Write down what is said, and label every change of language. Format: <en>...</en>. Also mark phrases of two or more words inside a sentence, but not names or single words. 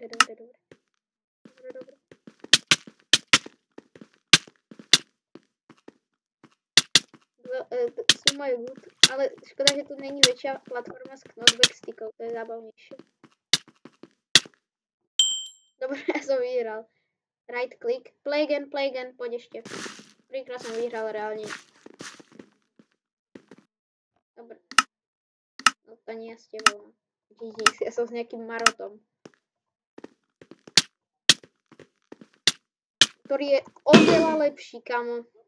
<sk>Sú majú good, ale škoda, že tu není väčšia platforma s knockback stickov, to je zábavnejšie. Dobre, ja som vyhral.</sk> <en>Right click, play again,</en> <sk>poď ešte. Prvýkrát som vyhral reálne. Dobre. No to nie s tebou. Vidíš, ja som s nejakým marotom. Ktorý je oveľa lepší, kamo.</sk>